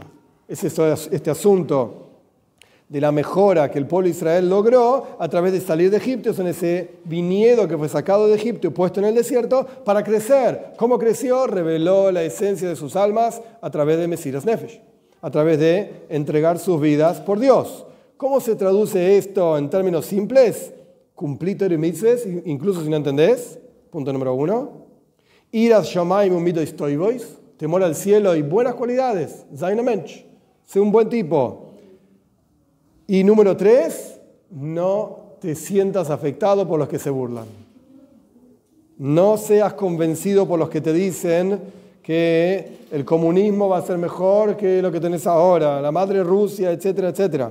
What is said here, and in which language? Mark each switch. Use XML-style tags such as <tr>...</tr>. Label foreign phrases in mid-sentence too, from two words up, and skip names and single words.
<es>Es este asunto de la mejora que el pueblo de Israel logró a través de salir de Egipto, en ese viñedo que fue sacado de Egipto y puesto en el desierto para crecer. ¿Cómo creció? Reveló la esencia de sus almas a través de</es> <he>מסירות נפש,</he> <es>a través de entregar sus vidas por Dios. ¿Cómo se traduce esto en términos simples? Cumplir Torah y mitzvahs, incluso si no entendés. Punto número 1.</es> <he>יראת שמים ומדות טובות,</he> <es>temor al cielo y buenas cualidades.</es> <yi>זיין מענטש,</yi> <es>sé un buen tipo. Y número 3, no te sientas afectado por los que se burlan. No seas convencido por los que te dicen que el comunismo va a ser mejor que lo que tenés ahora, la madre Rusia, etcétera, etcétera.</es>